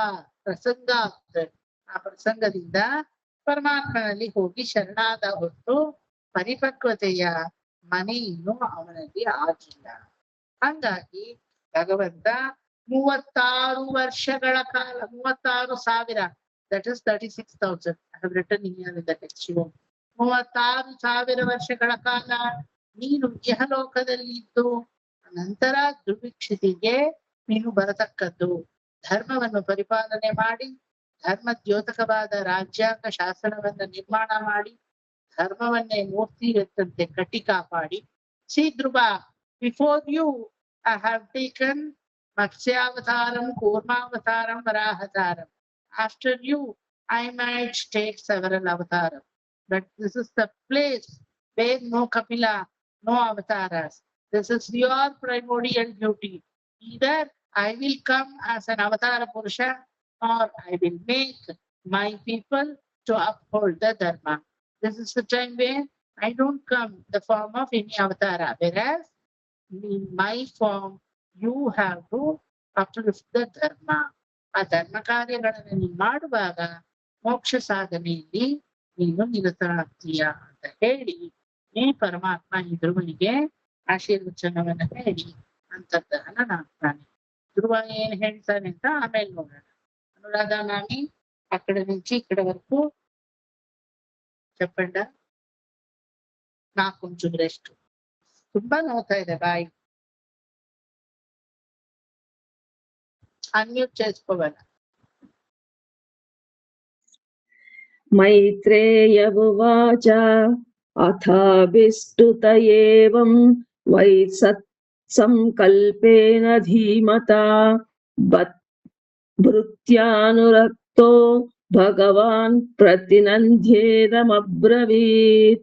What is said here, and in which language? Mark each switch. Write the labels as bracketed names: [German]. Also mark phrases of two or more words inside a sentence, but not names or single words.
[Kannada] ಆ ಪ್ರಸಂಗದಿಂದ ಪರಮಾತ್ಮನಲ್ಲಿ ಹೋಗಿ ಶರಣಾದ ಹೊತ್ತು ಪರಿಪಕ್ವತೆಯ ಮನೆ ಇನ್ನೂ ಅವನಲ್ಲಿ ಆಗಿಲ್ಲ. ಹಂಗಾಗಿ ಭಗವಂತ 36 ವರ್ಷಗಳ ಕಾಲ, 36,000, [English] that is 36,000. I have written here in the text. [Kannada] 36,000 ವರ್ಷಗಳ ಕಾಲ ನೀನು ಇಹಲೋಕದಲ್ಲಿ ಇದ್ದು ನಂತರ ದುರ್ವಿಕ್ಷಿತಿಗೆ ನೀನು ಬರತಕ್ಕದ್ದು. ಧರ್ಮವನ್ನು ಪರಿಪಾಲನೆ ಮಾಡಿ, ಧರ್ಮ ದ್ಯೋತಕವಾದ ರಾಜ್ಯಾಂಗ ಶಾಸನವನ್ನ ನಿರ್ಮಾಣ ಮಾಡಿ, ಧರ್ಮವನ್ನೇ ಮೂರ್ತಿ ಎತ್ತಂತೆ ಕಟ್ಟಿ ಕಾಪಾಡಿ. [English] ಸಿ ಧ್ರುವ, before you I have taken ಮತ್ಸ್ಯಾವತಾರಂ, ಕೂರ್ಮಾವತಾರಂ, ವರಾಹತಾರಂ. After you, I might take several avatarams. But this is the place where no Kapila, no avatars. This is your primordial duty. Either I will come as an [Sanskrit] अवतार पुरुष, [English] or I will make my people to uphold the Dharma. This is the time where I don't come in the form of any avatara. Whereas in my form, you have to uplift the Dharma. [Kannada] ಆ ಧರ್ಮ ಕಾರ್ಯಗಳನ್ನು ನೀನು ಮಾಡುವಾಗ ಮೋಕ್ಷ ಸಾಧನೆಯಲ್ಲಿ ನೀನು ನಿರತರಾಗ್ತೀಯ ಅಂತ ಹೇಳಿ ಪರಮಾತ್ಮ ಈ ಧ್ರುವನಿಗೆ ಆಶೀರ್ವಚನವನ್ನ ಹೇಳಿ ಅಂತರ್ಧಾನ ಆಗ್ತಾನೆ. ಧ್ರುವ ಏನ್ ಹೇಳ್ತಾನೆ ಅಂತ ಆಮೇಲೆ ನೋಡೋಣ. ಅನುರಾಧ ನಾನಿ ಆ ಕಡೆ [Telugu] నుంచి ఇక్కడ వరకు చెప్పండి. నాకు కొంచెం రెస్ట్, [Kannada] ತುಂಬಾ ನೋಡ್ತಾ ಇದೆ ಬಾಯಿ. [Telugu] అన్మ్యూట్ చేసుకోవాలి. [Sanskrit] मैत्रेय उवाच अथाभिष्टुत एवं वै सत्सङ्कल्पेन धीमता भृत्यानुरक्तो भगवान् प्रतिनन्द्येदमब्रवीत्.